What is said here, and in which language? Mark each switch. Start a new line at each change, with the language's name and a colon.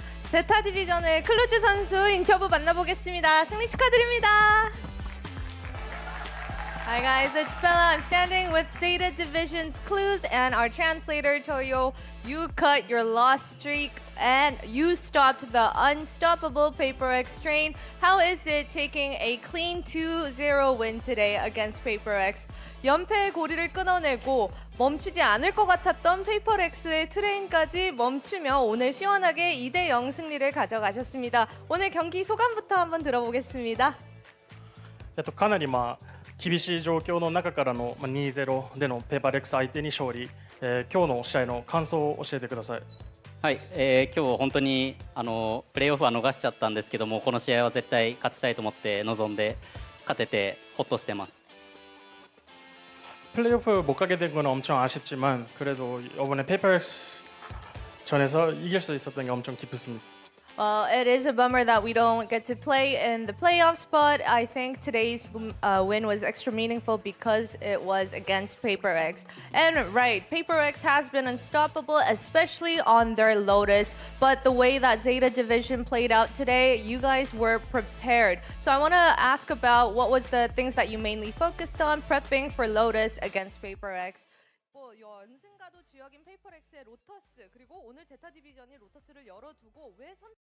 Korean: 제타 디비전의 클루즈 선수 인터뷰 만나보겠습니다. 승리 축하드립니다.
English: Hi guys, it's Bella. I'm standing with Zeta Division's Clues and our translator Toyo. You cut your loss streak and you stopped the unstoppable Paper X train. How is it taking a clean 2-0 win today against Paper X?
Korean: 연패의 고리를 끊어내고 멈추지 않을 것 같았던 페이퍼 X의 트레인까지 멈추며 오늘 시원하게 2-0 승리를 가져가셨습니다. 오늘 경기 소감부터 한번 들어보겠습니다.
Japanese: かなり厳しい状況の中からの 2-0 でのペーパーレックス相手に勝利、今日の試合の感想を教えてください。はい、今日本当にプレーオフは逃しちゃったんですけども、この試合は絶対勝ちたいと思って臨んで勝ててホッとしてます。
Korean: 플레이오프 못 가게 된 건 엄청 아쉽지만 그래도 이번에 페이퍼렉스 전에서 이길 수 있었던 게 엄청 기쁘습니다.
English: Well, it is a bummer that we don't get to play in the playoffs, but I think today's win was extra meaningful because it was against Paper X. And right, Paper X has been unstoppable, especially on their Lotus. But the way that Zeta Division played out today, you guys were prepared. So I want to ask about what was the things that you mainly focused on prepping for Lotus against Paper X.
Korean: 연승가도 주역인 페이퍼렉스의 로터스 그리고 오늘 제타 디비전이 로터스를 열어두고 왜 선...